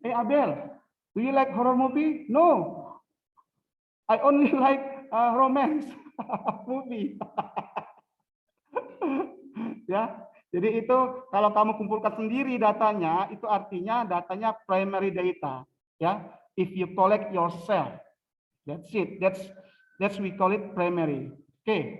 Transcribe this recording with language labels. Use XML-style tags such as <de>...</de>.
<en>Abel, do you like horror movie? No, I only like romance movie.</en> <id>Ya, jadi itu kalau kamu kumpulkan sendiri datanya, itu artinya datanya primary data.</id> <en>Ya, if you collect yourself, that's it. That's we call it primary. Oke.</en>